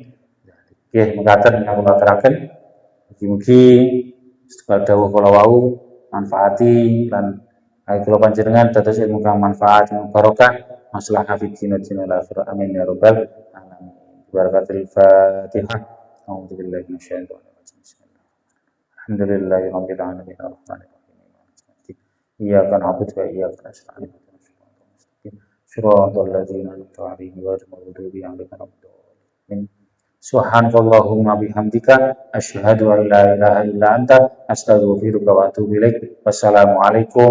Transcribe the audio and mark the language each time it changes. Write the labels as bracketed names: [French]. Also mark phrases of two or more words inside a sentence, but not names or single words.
[Javanese] Nggih, mekaten ingkang kula aturaken. Mugi-mugi setunggal dawuh kula wau manfaati lan kula panjenengan dados ilmu kang manfaat kang barokah maslahat [Arabic] في الدين والآخرة آمين يا رب العالمين. بركة الفاتحة. أعوذ بالله من الشيطان الرجيم. الحمد لله رب العالمين الرحمن الرحيم. إياك نعبد وإياك نستعين. صراط الذين أنعمت عليهم غير المغضوب عليهم ولا الضالين. سبحانك اللهم وبحمدك أشهد أن لا إله إلا أنت أستغفرك وأتوب إليك.